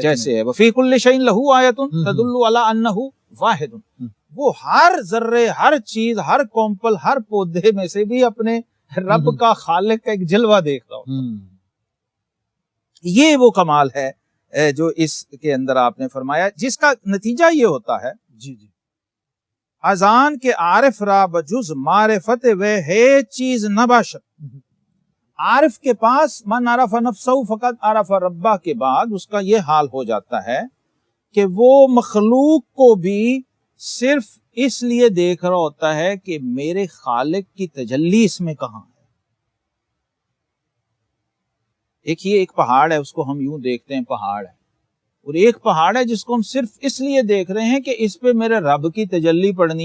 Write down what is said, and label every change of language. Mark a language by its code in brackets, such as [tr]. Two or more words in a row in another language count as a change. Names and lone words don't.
[ur] جیسے ہے [ar] وفی کل شیء لہ آیۃ تدل علی انہ واحد، [ur] وہ ہر ذرے، ہر چیز، ہر کومپل، ہر پودے میں سے بھی اپنے رب کا، خالق کا ایک جلوہ دیکھ رہا ہو۔ یہ وہ کمال ہے جو اس کے اندر آپ نے فرمایا، جس کا نتیجہ یہ ہوتا ہے جی جی اذان کے [fa] عارف را بجز معرفت و ہے چیز نہ باشد، [ur] عارف کے پاس [ar] من عرف نفسہ فقط عرف ربہ [ur] کے بعد اس کا یہ حال ہو جاتا ہے کہ وہ مخلوق کو بھی صرف اس لیے دیکھ رہا ہوتا ہے کہ میرے خالق کی تجلی اس میں کہاں ہے۔ ایک پہاڑ ہے، اس کو ہم یوں دیکھتے ہیں پہاڑ ہے، اور ایک پہاڑ ہے جس کو ہم صرف اس لیے دیکھ رہے ہیں کہ اس پہ میرے رب کی تجلی پڑنی ہے۔